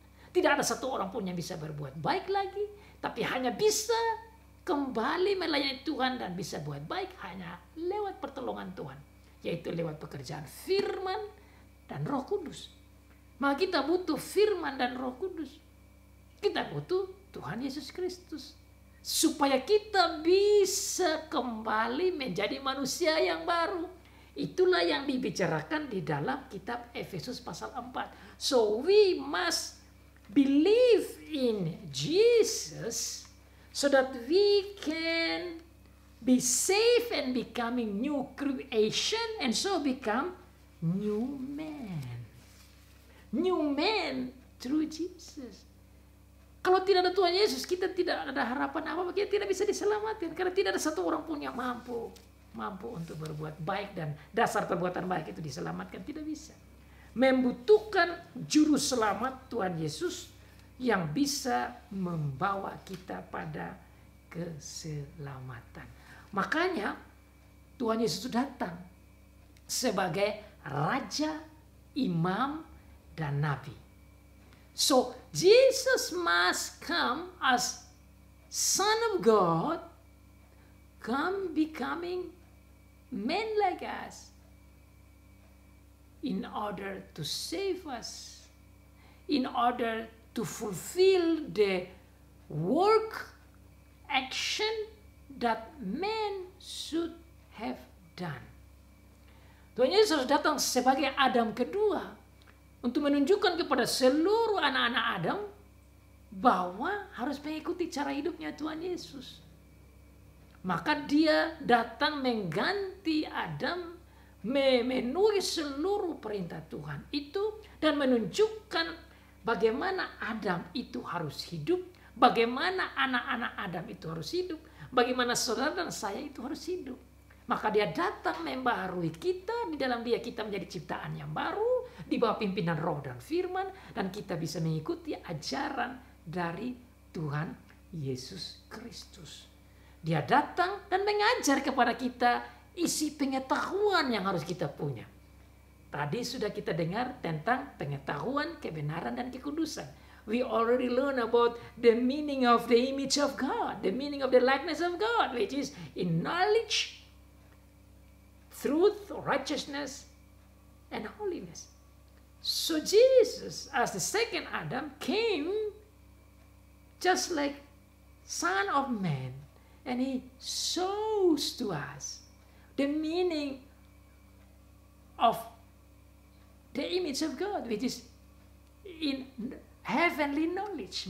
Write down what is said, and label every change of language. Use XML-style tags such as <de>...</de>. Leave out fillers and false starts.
<id>Tidak ada satu orang pun yang bisa berbuat baik lagi, tapi hanya bisa kembali melayani Tuhan dan bisa buat baik hanya lewat pertolongan Tuhan, yaitu lewat pekerjaan firman dan Roh Kudus. Maka kita butuh firman dan Roh Kudus. Kita butuh Tuhan Yesus Kristus supaya kita bisa kembali menjadi manusia yang baru. Itulah yang dibicarakan di dalam kitab Efesus pasal 4.</id> <en>So we must believe in Jesus so that we can be safe and becoming new creation and so become new man. New man through Jesus.</en> <id>Kalau tidak ada Tuhan Yesus, kita tidak ada harapan apa-apa. Kita tidak bisa diselamatkan. Karena tidak ada satu orang pun yang mampu untuk berbuat baik. Dan dasar perbuatan baik itu diselamatkan. Tidak bisa. Membutuhkan juru selamat Tuhan Yesus yang bisa membawa kita pada keselamatan. Makanya Tuhan Yesus datang sebagai Raja, Imam, dan Nabi.</id> <en>So Jesus must come as Son of God, come becoming man like us in order to save us, in order to fulfill the work, action that man should have done.</en> <id>Tuhan Yesus datang sebagai Adam kedua untuk menunjukkan kepada seluruh anak-anak Adam bahwa harus mengikuti cara hidupnya Tuhan Yesus. Maka dia datang mengganti Adam, memenuhi seluruh perintah Tuhan itu dan menunjukkan bagaimana Adam itu harus hidup, bagaimana anak-anak Adam itu harus hidup, bagaimana saudara dan saya itu harus hidup. Maka dia datang membaharui kita, di dalam dia kita menjadi ciptaan yang baru, di bawah pimpinan Roh dan Firman, dan kita bisa mengikuti ajaran dari Tuhan Yesus Kristus. Dia datang dan mengajar kepada kita isi pengetahuan yang harus kita punya. Tadi sudah kita dengar tentang pengetahuan, kebenaran, dan kekudusan.</id> <en>We already learn about the meaning of the image of God, the meaning of the likeness of God, which is in knowledge, truth, righteousness, and holiness. So Jesus, as the second Adam, came just like Son of Man, and he shows to us the meaning of the image of God, which is in heavenly knowledge.</en>